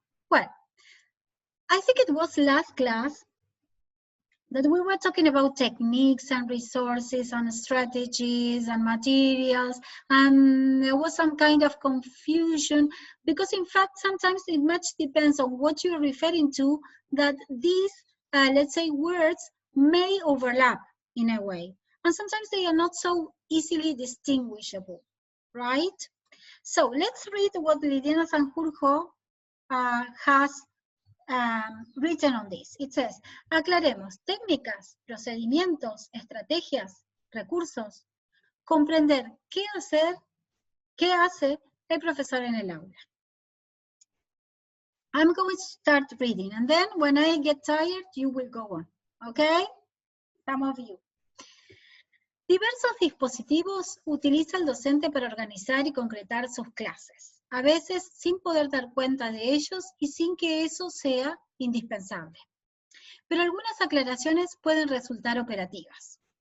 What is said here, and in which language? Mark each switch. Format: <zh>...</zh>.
<en>Well, I think it was last class that we were talking about techniques and resources and strategies and materials, and there was some kind of confusion because in fact sometimes it much depends on what you're referring to, that these let's say words may overlap in a way, and sometimes they are not so easily distinguishable, right? So let's read what Liliana Sanjurjo has written on this. It says,</en> <es>aclaremos técnicas, procedimientos, estrategias, recursos, comprender qué hace el profesor en el aula.</es> <en>I'm going to start reading, and then when I get tired, you will go on, okay? Some of you.</en> <es>Diversos dispositivos utiliza el docente para organizar y concretar sus clases, a veces sin poder dar cuenta de ellos y sin que eso sea indispensable. Pero algunas aclaraciones pueden resultar operativas.</es>